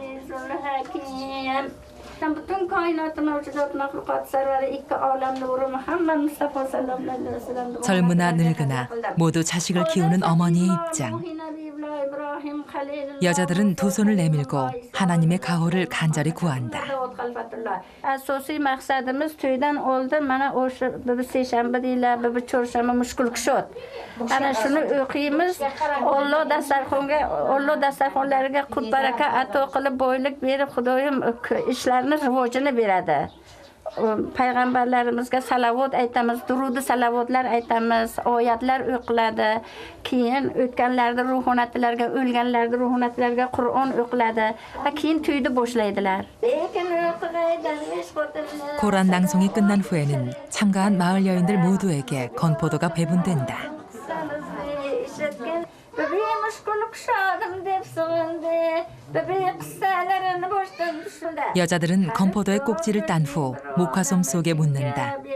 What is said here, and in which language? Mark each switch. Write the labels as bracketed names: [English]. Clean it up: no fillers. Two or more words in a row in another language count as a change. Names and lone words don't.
[Korean] 젊으나 늙으나 모두 자식을 키우는 어머니의 입장. 여자들은 두 손을 내밀고 하나님의 가호를 간절히 구한다. [Uzbek] asosiy maqsadimiz to'ydan oldin mana o'sha seshanba deyiladi, chorshanba mushkullik shod. Ana shuni o'qiymiz. Alloh dasturxonlariga qut baraka ato qilib, boylik berib, Xudoyim ishlarni rivojini beradi. payg'ambarlarimizga salavot aytamiz, durudi salavotlar aytamiz, oyatlar o'qiladi. Keyin o'tganlarda ruhonatlarga, o'lganlarda ruhonatlarga Qur'on o'qiladi va keyin to'yni boshlaydilar. [Korean] 고란 낭송이 끝난 후에는 참가한 마을 여인들 모두에게 건포도가 배분된다. 여자들은 건포도의 꼭지를 딴 후 목화솜 속에 묻는다.